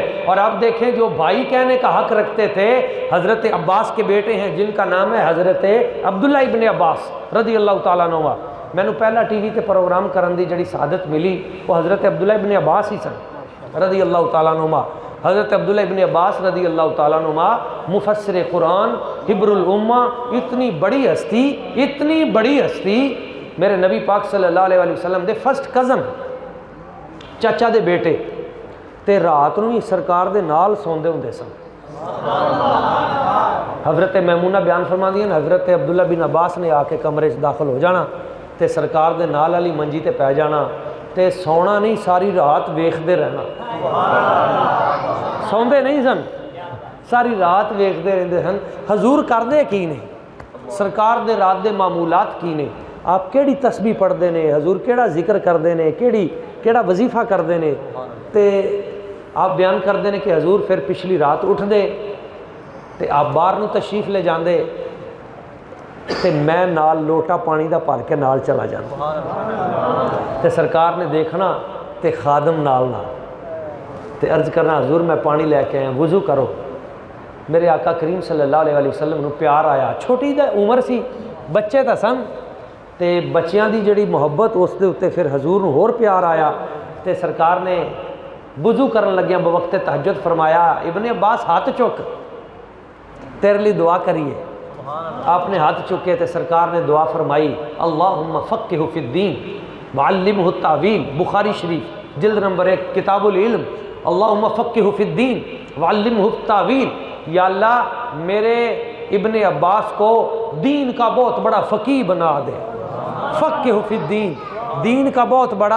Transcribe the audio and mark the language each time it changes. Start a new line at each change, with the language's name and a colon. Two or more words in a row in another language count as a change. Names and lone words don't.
Urdu: اور آپ دیکھیں جو بھائی کہنے کا حق رکھتے تھے، حضرت عباس کے بیٹے ہیں جن کا نام ہے حضرت عبداللہ ابن عباس
Arabic: رضی اللہ تعالیٰ عنہ،
Urdu: میں نے پہلا ٹی وی
Punjabi: تے پروگرام کرن دی جڑی سعادت
Urdu: ملی وہ حضرت عبداللہ ابن عباس ہی سن
Arabic: رضی اللہ تعالیٰ عنہ۔
Urdu: حضرت عبداللہ ابن عباس
Arabic: رضی اللہ تعالیٰ عنہ
Urdu: مفسر قرآن، حبر الامہ، اتنی بڑی ہستی، اتنی بڑی ہستی، میرے نبی پاک
Arabic: صلی اللہ علیہ وسلم
Punjabi: دے
English: first cousin,
Punjabi: چاچا دے بیٹے، تے رات نو ہی سرکار دے نال سوندے ہوندے سن۔ حضرت میمونہ بیان فرما دیا، حضرت عبداللہ بن عباس نے آ کے کمرے سے داخل ہو جانا تے سرکار دے نال علی منجی تے پہ جانا تے سونا نہیں، ساری رات ویکھدے رہنا، سوندے نہیں سن، ساری رات ویکھدے رہندے سن حضور کردے کی نے، سرکار دے رات دے معمولات کی نے، آپ کیڑی تسبیح پڑھدے نے، حضور کیڑا ذکر کردے نے، کیڑا وظیفہ کردے نے، تے آپ بیان کردے نے کہ حضور پھر پچھلی رات اٹھ دے تے آپ باہر نو تشریف لے جاندے تے میں نال لوٹا پانی دا بھر کے نال چلا جانا، تے سرکار نے دیکھنا تے خادم نال تے عرض کرنا حضور میں پانی لے کے آیا، وضو کرو۔ میرے آقا کریم
Arabic: صلی اللہ علیہ وسلم
Punjabi: نو پیار آیا، چھوٹی دا عمر سی، بچے تا سن تے بچیاں دی جڑی محبت اس دے اتے پھر حضور نو ہور پیار آیا تے سرکار نے وضو کرن لگیا بوقت تہجد فرمایا، ابن عباس ہاتھ چک تیرے لیے دعا کریے۔
Urdu: آپ نے ہاتھ چکے تے سرکار نے دعا فرمائی،
Arabic: اللہم فقہہ فی الدین وعلمہ التاویل،
Urdu: بخاری شریف جلد نمبر 1 کتاب العلم
Arabic: اللہم فقہہ فی الدین وعلمہ التاویل،
Urdu: یا اللہ میرے ابن عباس کو دین کا بہت بڑا فقیہ بنا دے،
Arabic: فقہہ فی الدین،
Urdu: دین کا بہت بڑا۔